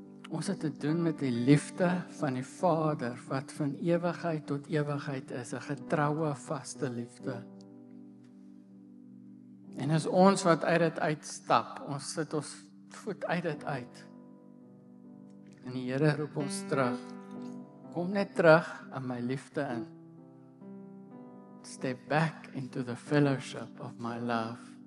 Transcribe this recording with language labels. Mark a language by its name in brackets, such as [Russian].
[Afrikaans] Ons het te doen met die liefde van die Vader, wat van ewigheid tot ewigheid is, 'n getroue, vaste liefde. En is ons wat uit dit uitstap, ons sit ons voet uit dit uit. En die Here roep ons terug. Kom net terug aan my liefde in. [English] Step back into the fellowship of my love.